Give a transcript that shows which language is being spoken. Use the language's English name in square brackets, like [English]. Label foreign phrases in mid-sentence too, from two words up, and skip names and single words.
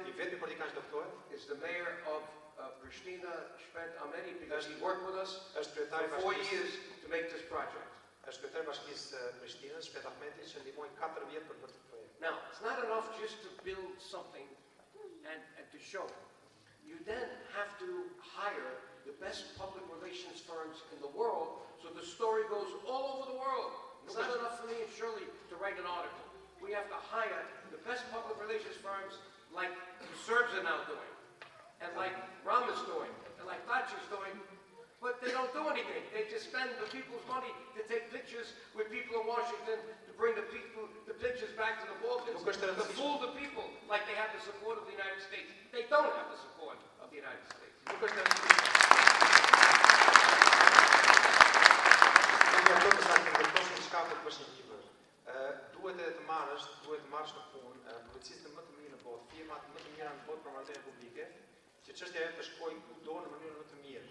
[Albanian] I vetmi politikan që do ftohet [English] is the mayor of Pristina, Zvicërr Amriswil, because he worked with us [Albanian] është kryetari i [English] for 4 [Albanian] bashkisë. [English] years to make this project. [Albanian] Është kryetari i bashkisë Prishtinës, Shpet Ahmeti, që ndihmoi 4 vjet për këtë projekt. [English] Now, it's not enough just to build something and to show. You then have to hire the best public relations firms in the world so the story goes all over the world. It's not enough for me and Shirley to write an article. We have to hire the best public relations firms like the Serbs are now doing, and like Ram is doing, and like Thatcher's doing, but they don't do anything. They just spend the people's money to take pictures with people in Washington, to bring the pictures back to the Balkans, to fool the people like they have the support of the United States. They don't have the support of the United States. [Albanian] Nuk është diçka për të bërë një libër. Duhet edhe të marrësh në punë policistët më të mirë në botë, firmat më të mira në botë për marrëdhënie publike, që çështja e të shkojë kudo në mënyrën më të mirë.